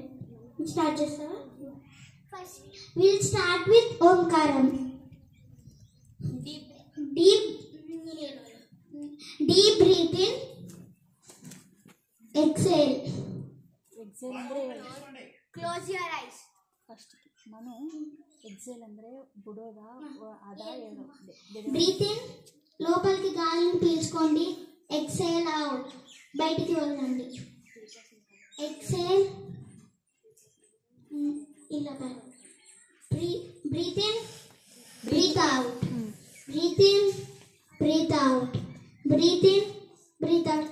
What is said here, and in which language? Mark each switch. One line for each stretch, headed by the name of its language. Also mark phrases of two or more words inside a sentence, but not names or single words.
Telugu: స్టార్ట్ చేస్తావా?
English: will start with omkaram. deep breath in, exhale. close your eyes.
Kannada: ಫಸ್ಟ್ ನಾನು ಎಕ್ಸೇಲ್ ಅಂದ್ರೆ ಬುಡೋದ ಅದ ಏನು.
English: breath in,
Telugu: లోపలికి గాలిని పీల్చుకోండి.
English: exhale out,
Telugu: బయటికి వదలండి. ఎక్సేల్ ఇలా.
English: breath in, breath out. breath in, breath out. breath in, breath out.